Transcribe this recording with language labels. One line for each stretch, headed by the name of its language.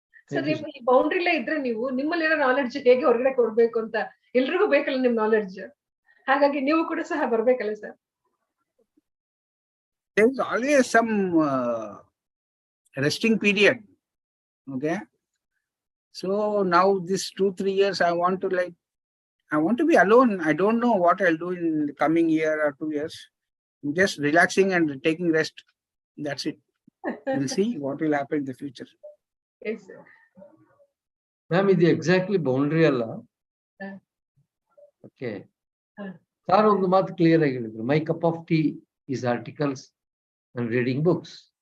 Kannada: Sir, ನೀವು ಈ ಬೌಂಡ್ರಿಲೇ ಇದ್ರೆ ನೀವು ನಿಮ್ಮಲ್ಲಿರೋ ನಾಲೆಡ್ಜ್ ಹೇಗೆ ಹೊರಗಡೆ ಕೊಡ್ಬೇಕು ಅಂತ ಎಲ್ರಿಗೂ ಬೇಕಲ್ಲ ನಿಮ್ ನಾಲೆಡ್ಜ್. ಹಾಗಾಗಿ ನೀವು ಕೂಡ ಸಹ ಬರ್ಬೇಕಲ್ಲ sir.
English: There is always some resting period. Okay. So now this 2-3 years I want to be alone. I don't know what I'll do in the coming year or 2 years. I'm just relaxing and taking rest. That's it. We'll see what will happen in the future. Yes, sir.
Kannada: Ma'am, ಇದು exactly boundary ಅಲ್ಲ. Okay, sir ಒಂದು ಮಾತು clear ಆಗಿ ಹೇಳಿದ್ರು,
English: My cup of tea is articles and reading books.